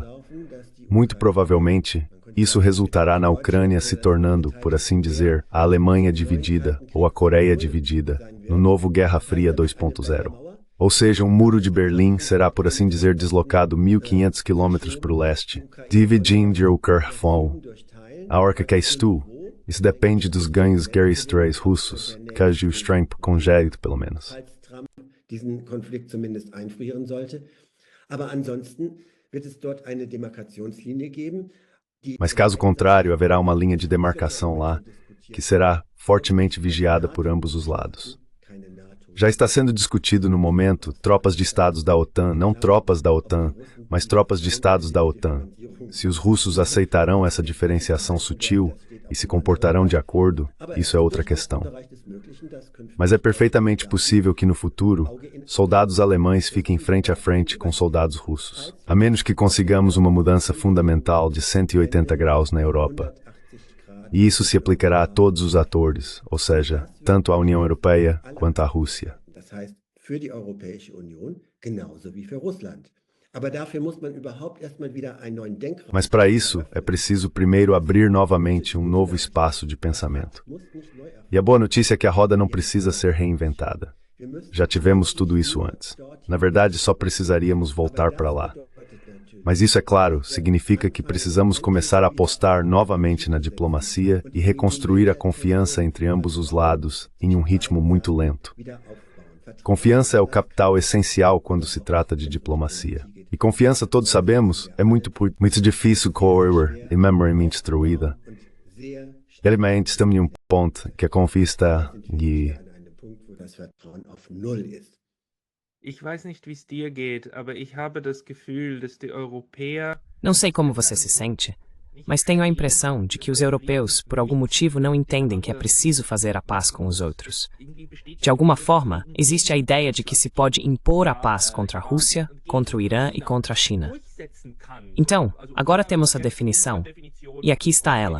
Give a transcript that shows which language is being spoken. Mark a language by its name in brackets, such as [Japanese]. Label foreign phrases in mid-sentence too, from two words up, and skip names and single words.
[Portuguese] Muito provavelmente, isso resultará na Ucrânia se tornando, por assim dizer, a Alemanha dividida ou a Coreia dividida, no novo Guerra Fria 2.0. Ou seja, um muro de Berlim será, por assim dizer, deslocado 1.500 quilômetros para o leste, dividindo a Ucrânia. A hora que estou, isso depende dos ganhos guerreiros russos, caso o Trump congele, pelo menos. [German] Diesen Konflikt zumindest einfrieren sollte. Aber ansonsten wird es dort eine Demarkationslinie geben. [Portuguese] Mas caso contrário, haverá uma linha de demarcação lá, que será fortemente vigiada por ambos os lados. Já está sendo discutido no momento tropas de estados da OTAN, não tropas da OTAN, mas tropas de estados da OTAN. Se os russos aceitarão essa diferenciação sutil e se comportarão de acordo, isso é outra questão. Mas é perfeitamente possível que no futuro, soldados alemães fiquem frente a frente com soldados russos, a menos que consigamos uma mudança fundamental de 180 graus na Europa. E isso se aplicará a todos os atores, ou seja, tanto à União Europeia quanto à Rússia. [German] Das heißt, für die Europäische Union genauso wie für Russland. Aber dafür muss man überhaupt erstmal wieder einen neuen Denkraum. [Portuguese] Mas para isso, é preciso primeiro abrir novamente um novo espaço de pensamento. E a boa notícia é que a roda não precisa ser reinventada. Já tivemos tudo isso antes. Na verdade, só precisaríamos voltar para lá. Mas isso, é claro, significa que precisamos começar a apostar novamente na diplomacia e reconstruir a confiança entre ambos os lados em um ritmo muito lento. Confiança é o capital essencial quando se trata de diplomacia. E confiança, todos sabemos, é muito difícil correr e memorialmente destruída. Realmente estamos em um ponto que a confiança [German] Ich weiß nicht, wie es dir geht, aber ich habe das Gefühl, dass die Europäer... [Portuguese] Não sei como você se sente, mas tenho a impressão de que os europeus, por algum motivo, não entendem que é preciso fazer a paz com os outros. De alguma forma, existe a ideia de que se pode impor a paz contra a Rússia, contra o Irã e contra a China. Então, agora temos a definição, e aqui está ela.